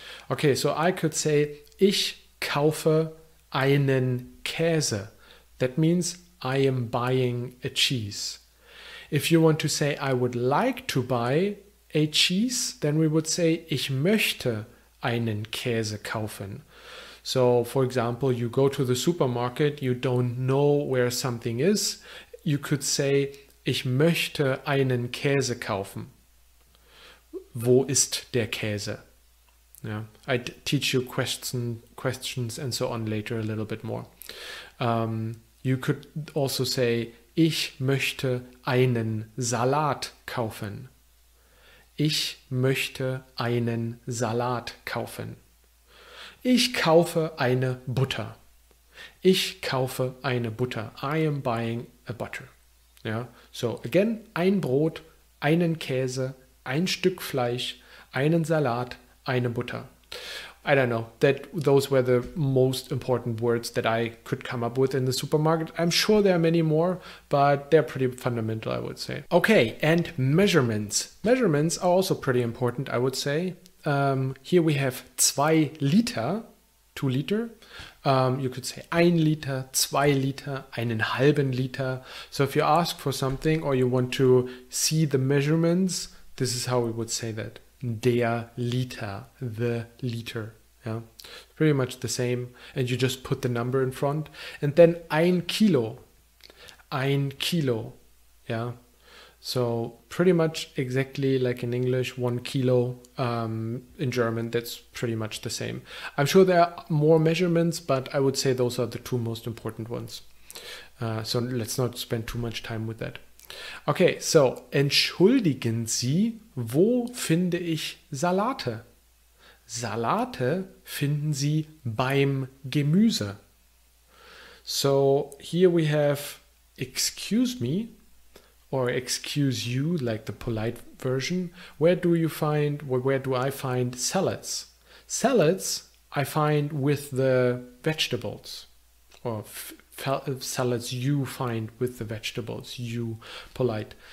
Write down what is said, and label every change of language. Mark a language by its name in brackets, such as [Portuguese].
[English] Okay, so I could say, [German] ich kaufe einen Käse. [English] That means I am buying a cheese. If you want to say, I would like to buy a cheese, then we would say, [German] ich möchte einen Käse kaufen. [English] So, for example, you go to the supermarket, you don't know where something is. You could say, [German] ich möchte einen Käse kaufen. Wo ist der Käse? [English] Yeah, I teach you questions and so on later a little bit more. You could also say, [German] ich möchte einen Salat kaufen. Ich möchte einen Salat kaufen. Ich kaufe eine Butter. Ich kaufe eine Butter. [English] I am buying a butter. Yeah, so again, [German] ein Brot, einen Käse, ein Stück Fleisch, einen Salat, eine Butter. [English] I don't know, those were the most important words that I could come up with in the supermarket. I'm sure there are many more, but they're pretty fundamental, I would say. Okay, and measurements. Measurements are also pretty important, I would say. Here we have 2 Liter, 2 Liter. You could say 1 Liter, 2 Liter, [German] einen halben Liter. [English] So if you ask for something or you want to see the measurements, this is how we would say that. Der Liter, the liter. Yeah, pretty much the same. And you just put the number in front. And then ein Kilo. Ein Kilo. Yeah. So pretty much exactly like in English, 1 kilo. In German, that's pretty much the same. I'm sure there are more measurements, but I would say those are the 2 most important ones. So let's not spend too much time with that. Okay, so [German] entschuldigen Sie, wo finde ich Salate? Salate finden Sie beim Gemüse. [English] So here we have excuse me or excuse you, like the polite version. Where do I find salads? Salads I find with the vegetables, or salads you find with the vegetables, you polite.